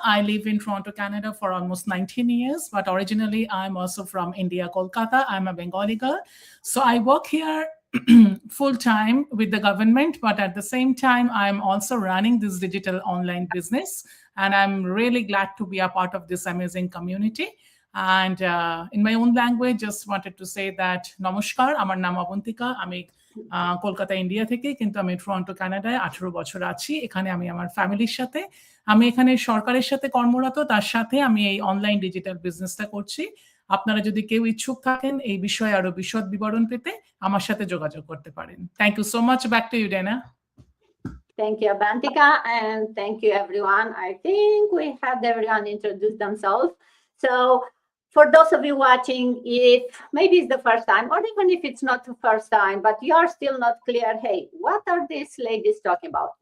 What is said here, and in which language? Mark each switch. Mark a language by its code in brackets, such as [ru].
[en] I live in Toronto, Canada for almost 19 years, but originally I'm also from India, Kolkata. I'm a Bengali girl. So I work here full time with the government, but at the same time, I'm also running this digital online business. And I'm really glad to be a part of this amazing community. And in my own language, just wanted to say that [bn] নমস্কার, আমার নাম অবন্তিকা, আমি Kolkata India থেকে, কিন্তু আমি Toronto কানাডায় 18 বছর আছি। এখানে আমি আমার ফ্যামিলির সাথে, আমি এখানে সরকারের সাথে কর্মরত, তার সাথে আমি এই অনলাইন ডিজিটাল বিজনেসটা করছি। আপনারা যদি কেউ ইচ্ছুক থাকেন এই বিষয়ে আরো বিশদ বিবরণ পেতে আমার সাথে যোগাযোগ করতে পারেন। [en] Thank you so much. Back to you, [bn] Dana. [en] Thank you, Abantika, and thank you, everyone. I think we had everyone introduce themselves. So for those of you watching, if maybe it's the first time, or even if it's not the first time, but you are still not clear, hey, what are these ladies talking about?